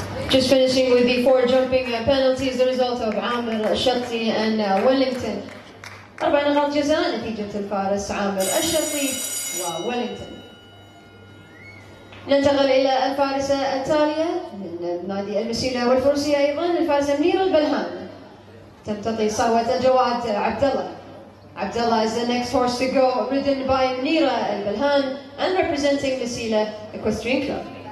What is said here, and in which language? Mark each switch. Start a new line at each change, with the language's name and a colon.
English: Just finishing with the 4 jumping penalties, the result of عامر الشرطي and Wellington.
Arabic: 4 نقاط جزاء نتيجة الفارس عامر الشرطي وويلينغتون. ننتقل إلى الفارسة التالية من نادي المسيلة والفروسية أيضا، الفارسة منيرة البلهان. تمتطي صهوة الجواد عبد الله.
English: Abdullah is the next horse to go, ridden by Munira al-Balhan and representing Masila Equestrian Club.